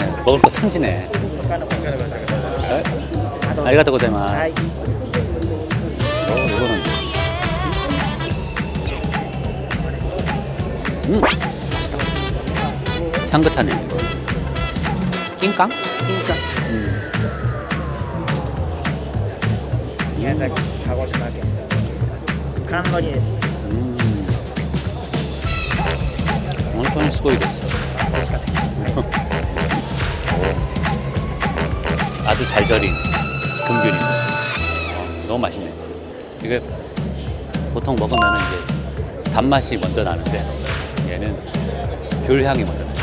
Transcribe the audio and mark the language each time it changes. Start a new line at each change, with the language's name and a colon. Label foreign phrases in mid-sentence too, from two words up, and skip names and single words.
Korean: 먹을 거 천지네.
Japanese: ありがとうございます.
Korean: 이거는 맛있다. 향긋하네. 낑깡?
Japanese: 宮崎鹿児島県寒のりです本当にすごいです
Korean: 아주 잘 절인 금귤입니다. 너무 맛있네. 이게 보통 먹으면 이제 단맛이 먼저 나는데 얘는 귤 향이 먼저 나요.